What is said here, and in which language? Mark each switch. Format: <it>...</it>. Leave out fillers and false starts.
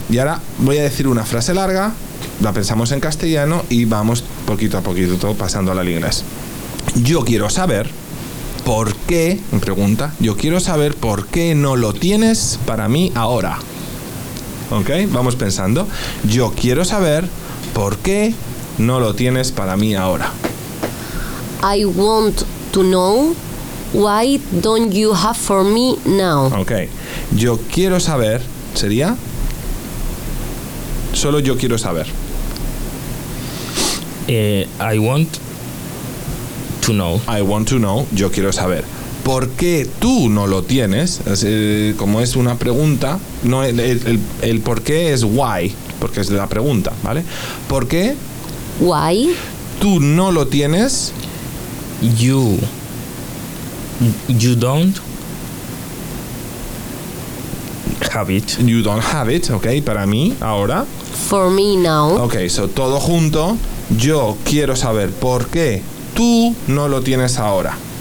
<es>Y ahora voy a decir una frase larga. La pensamos en castellano y vamos poquito a poquito todo pasando al inglés. Yo quiero saber por qué, pregunta, yo quiero saber por qué no lo tienes para mí ahora. ¿Ok? Vamos pensando. Yo quiero saber por qué no lo tienes para mí ahora.</es> <en>I want to know why don't you have for me now.</en> <es>Ok. Yo quiero saber, sería... solo yo quiero saber.</es> <en>I want to know. I want to know.</en> <es>Yo quiero saber. ¿Por qué tú no lo tienes? Es, como es una pregunta, no, el por qué es why, porque es la pregunta, ¿vale? ¿Por qué?</es> <en>Why.</en> <es>Tú no lo tienes.</es> <en>You don't have it. You don't have it, okay,</en> <es>para mí, ahora.</es> <en>For me now.</en> <es>Okay, so todo junto. Yo quiero saber por qué tú no lo tienes ahora.</es>